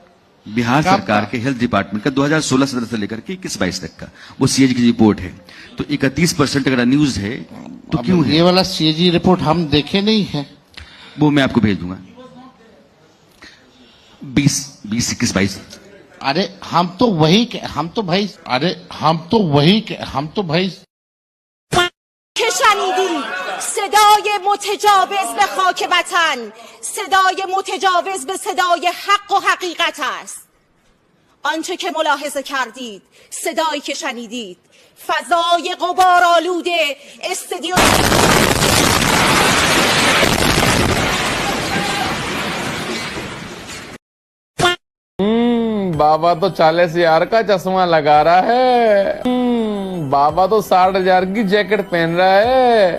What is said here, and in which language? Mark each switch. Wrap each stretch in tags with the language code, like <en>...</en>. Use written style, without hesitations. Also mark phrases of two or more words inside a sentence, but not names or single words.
<hi>बिहार सरकार के</hi> <en>health department</en> <hi>का 2016-17 से लेकर के 21-22 तक का वो सीएजी की रिपोर्ट है. तो 31% अगर अनयूज है तो क्यों है? ये वाला</hi> <en>CAG report</en> <hi>हम देखे नहीं है. वो मैं आपको भेज दूंगा. 20, 21, 22. अरे हम तो वही</hi> <fa>که شنیدی صدای متجاوز به خاک وطن، صدای متجاوز به صدای حق و حقیقت است. آنچه که ملاحظه کردید، صدایی که شنیدید، فضای غبارآلود استدیو.</fa> <hi>बाबा तो 40,000 का चश्मा लगा रहा है. बाबा तो 60,000 की जैकेट पहन रहा है.</hi>